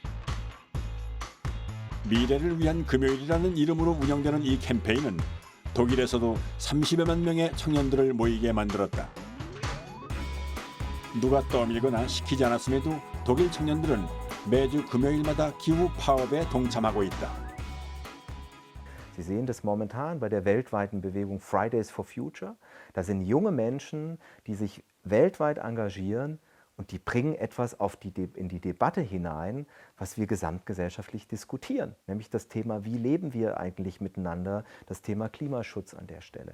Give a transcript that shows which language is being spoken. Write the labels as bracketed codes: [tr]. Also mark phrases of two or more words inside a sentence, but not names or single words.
[ko] 미래를 위한 금요일이라는 이름으로 운영되는 이 캠페인은 독일에서도 30여만 명의 청년들을 모이게 만들었다. 누가 떠밀거나 시키지 않았음에도 독일 청년들은 매주 금요일마다 기후 파업에 동참하고 있다. [de] Sie sehen das momentan bei der weltweiten Bewegung Fridays for Future. Da sind junge Menschen, die sich weltweit engagieren Und die bringen etwas in die Debatte hinein, was wir gesamtgesellschaftlich diskutieren, nämlich das Thema, wie leben wir eigentlich miteinander, das Thema Klimaschutz an der Stelle.